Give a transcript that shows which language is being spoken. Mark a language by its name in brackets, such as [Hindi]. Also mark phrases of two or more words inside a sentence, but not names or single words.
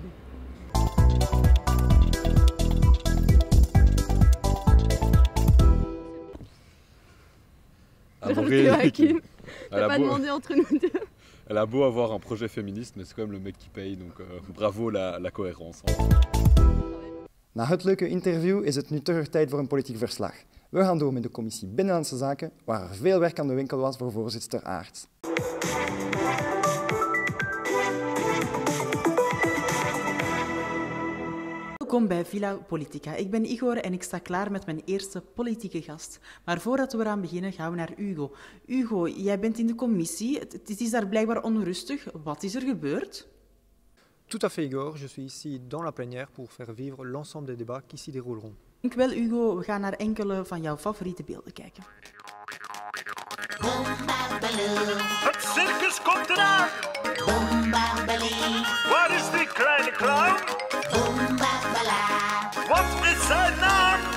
[French] T'as pas demandé entre nous deux. Elle a beau avoir un projet féministe, mais c'est quand même le mec qui paye, donc bravo la cohérence. [Dutch] Na het leuke interview is het nu terug tijd voor een politiek verslag. We gaan door met de commissie Binnenlandse Zaken, waar er veel werk aan de winkel was voor voorzitter Aerts. Welkom bij Villa Politica. Ik ben Igor en ik sta klaar met mijn eerste politieke gast. Maar voordat we eraan beginnen gaan we naar Hugo. Hugo, jij bent in de commissie. Het is daar blijkbaar onrustig. Wat is er gebeurd? [French] Tout à fait Igor, je suis ici dans la plénière pour faire vivre l'ensemble des débats qui s'y dérouleront. [Dutch] Dankjewel Hugo, we gaan naar enkele van jouw favoriete beelden kijken. Het circus komt eraan! Waar is die kleine clown? Wat is zijn naam?